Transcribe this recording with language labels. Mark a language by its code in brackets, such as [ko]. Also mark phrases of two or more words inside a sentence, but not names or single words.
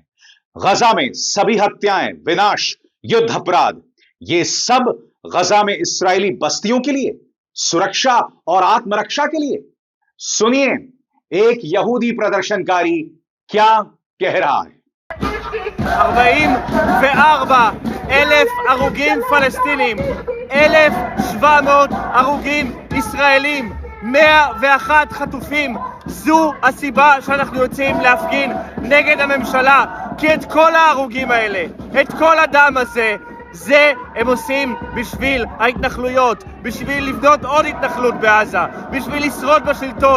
[hi] गजा में सभी हत्याएं, विनाश, युद्ध अपराध, ये सब गजा में इस्राएली बस्तियों के लिए, सुरक्षा और आत्मरक्षा के लिए। सुनिए एक यहूदी प्रदर्शनकारी क्या कह रहा है। [he] 44,000 הרוגים פלסטינים, 1,700 הרוגים ישראלים, 101 חטופים. זו הסיבה שאנחנו יוצאים להפגין נגד הממשלה, כי את כל ההרוגים האלה, את כל הדם הזה, זה הם עושים בשביל ההתנחלויות, בשביל לבנות עוד התנחלות בעזה, בשביל לשרוד בשלטון.